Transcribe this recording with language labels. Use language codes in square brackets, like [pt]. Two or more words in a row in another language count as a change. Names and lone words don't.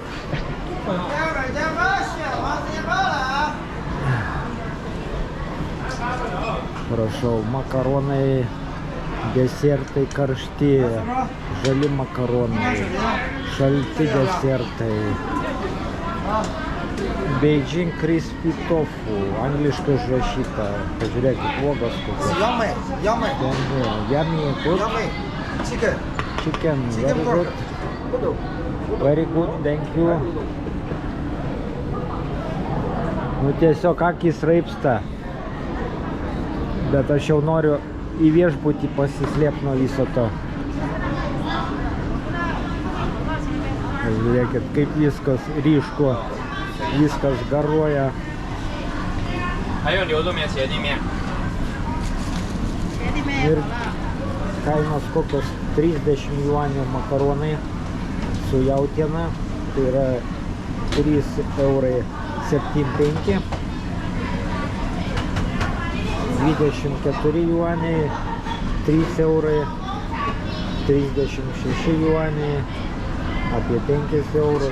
[lt] Prašau, makaronai, desertai karšti, žali makaronai, šalti desertai. [en] Beijing Crispy Tofu, [lt] angliškai užrašyta. Pažiūrėkit, uogas kokios. [en] Yummy. Yummy, good. Chicken. Chicken, very good. Very good, thank you. [lt] Nu tiesiog akys raipsta. Bet aš jau noriu į viešbutį pasislėpti nuo viso to. Žiūrėkit, kaip viskas ryšku, viskas garuoja. [zh] 还有牛肉面、鞋底面。 [lt] Ir kainos kokios 30 juanių makaronai su jautiena, tai yra 3,75 €. 24 juaniai, 3 €, 36 juaniai, apie 5 €.